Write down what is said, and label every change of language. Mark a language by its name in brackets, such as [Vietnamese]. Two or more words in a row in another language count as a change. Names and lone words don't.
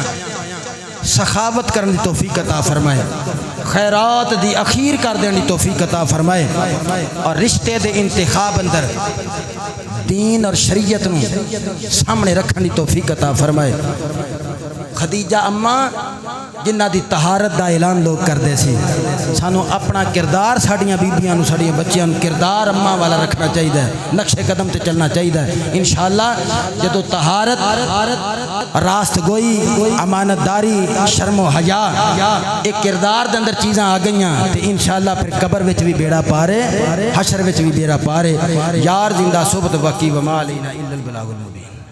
[Punjabi] سخاوت کرنے دی توفیق عطا فرمائے خیرات دی اخیر کر دینے دی توفیق عطا فرمائے اور رشتے دے انتخاب اندر دین اور شریعت نو سامنے رکھنے دی توفیق عطا فرمائے. خدیجہ اماں جنہ دی طہارت دا اعلان لوگ کردے سی سانو اپنا کردار ساڑیاں بیبیاں نو ساڑیاں بچیاں نو کردار اماں والا رکھنا چاہیے نقش قدم تے چلنا چاہیے انشاءاللہ جدو طہارت راست گوئی امانت داری شرم و حیا ایک کردار دے اندر چیزاں آ گئیاں تے انشاءاللہ پھر قبر وچ بھی بیڑا پارے حشر وچ بھی بیڑا پارے یار زندہ صبح وقی [Arabic] وما علینا الا البلاغ المبین